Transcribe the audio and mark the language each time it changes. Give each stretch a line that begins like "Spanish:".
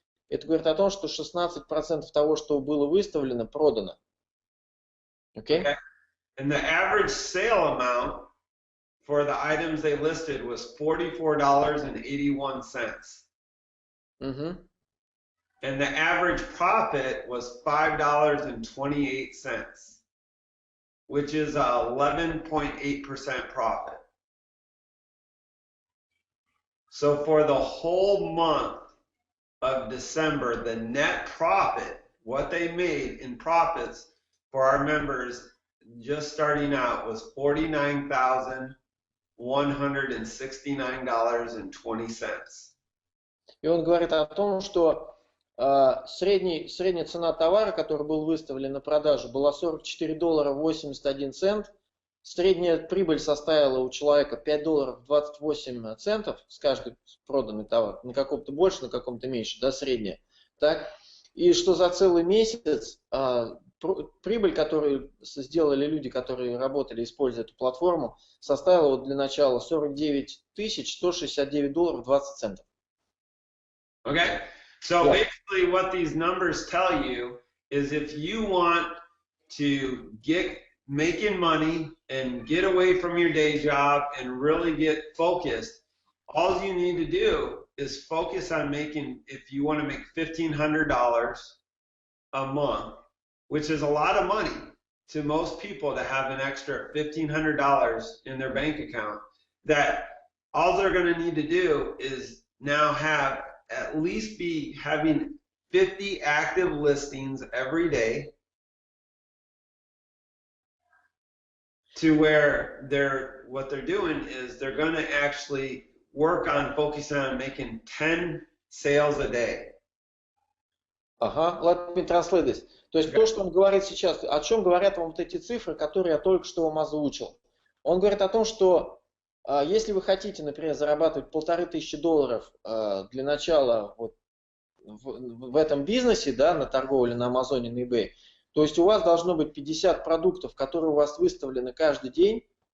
Russian: Это говорит о том, что 16% того, что было выставлено, продано.
English: Okay? And the average sale amount for the items they listed was $44.81. And the average profit was $5.28, which is 11.8% profit. So for the whole month of December, the net profit, what they made in profits for our members just starting out was $49,169.20.
Russian: И он говорит о том, что средняя цена товара, который был выставлен на продажу, была $44.81. Средняя прибыль составила у человека $5.28 с каждый проданный товар. На каком-то больше, на каком-то меньше, да, средняя. Так? И что за целый месяц прибыль, которую сделали люди, которые работали, используя эту платформу, составила вот для начала $49,169.20.
English: Okay, so basically what these numbers tell you is if you want to get making money and get away from your day job and really get focused, all you need to do is focus on making, if you want to make $1,500 a month, which is a lot of money to most people to have an extra $1,500 in their bank account, that all they're going to need to do is now have at least be having 50 active listings every day, to where what they're doing is they're going to actually work on focusing on making 10 sales a day. Ага, let me translate this.
Russian: То есть то, что он говорит сейчас, о чем говорят вам вот эти цифры, которые я только что вам озвучил. Он говорит о том, что если вы хотите, например, зарабатывать $1500 для начала вот в этом бизнесе, да, на торговле на Амазоне, на Ибее, то есть у вас должно быть 50 продуктов, которые у вас выставлены каждый день.